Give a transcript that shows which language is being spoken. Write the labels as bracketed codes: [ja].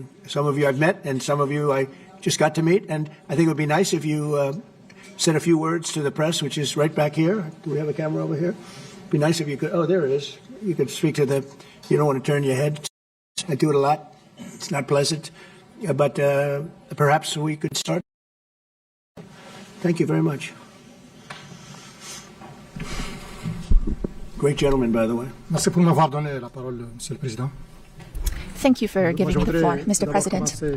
[en] Some of you I've met, and some of you I just got to meet. And I think it would be nice if you said a few words to the press, which is right back here. Do we have a camera over here? It'd be nice if you could. Oh, there it is. You could speak to the. You don't want to turn your head. I do it a lot. It's not pleasant. But perhaps we could start. Thank you very much. Great gentleman, by the way. [fr] Merci pour m'avoir donné la parole, Monsieur le Président. [en] Thank you for giving me the floor, Mr. President.